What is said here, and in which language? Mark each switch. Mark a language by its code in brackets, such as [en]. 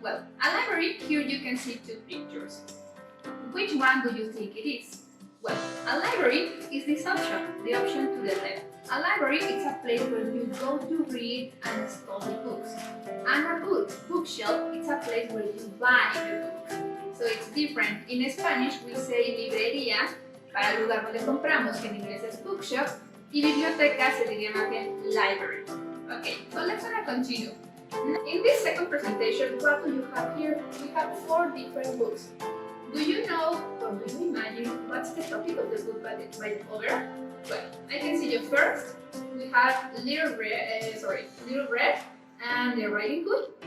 [en] Well, a library, here you can see two pictures. Which one do you think it is? Well, a library is this option, the option to the left. A library is a place where you go to read and study books. And a bookshelf, it's a place where you buy the books. So it's different. [es] In Spanish we say librería para el lugar donde compramos, que en inglés es bookshop, y biblioteca se diría más bien library. [en] Okay, so let's continue. In this second presentation, what do you have here? We have 4 different books. Do you know or do you imagine what's the topic of the book by the cover? Well, I can see you first. We have Little Red and the Riding Hood.